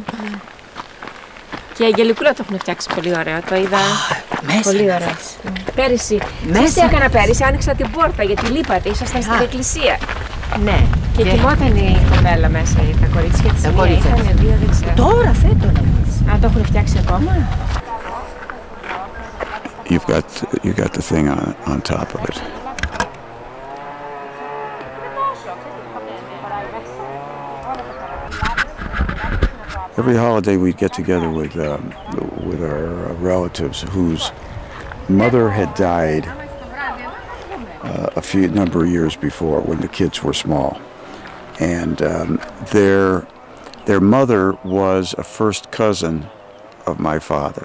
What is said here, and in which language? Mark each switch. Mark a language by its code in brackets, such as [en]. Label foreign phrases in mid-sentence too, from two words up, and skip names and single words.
[el] Και η Αγγελικούλα το έχουν φτιάξει πολύ ωραίο. Το είδα πολύ ωραίο. Πέρυσι. Μέσα. Τι έκανα πέρυσι, άνοιξα την πόρτα γιατί λείπατε, ήσασταν στην εκκλησία. Ναι. Και κοιμόταν η κοπέλα μέσα, τα κορίτσια της. Τα κορίτσια. Είχαν δύο, δεν ξέρω. Τώρα φέτο να Α, το έχουν φτιάξει ακόμα. [en] You got the thing on top of it. Every holiday we'd get together with our relatives whose mother had died a number of years before when the kids were small, and their mother was a first cousin of my father.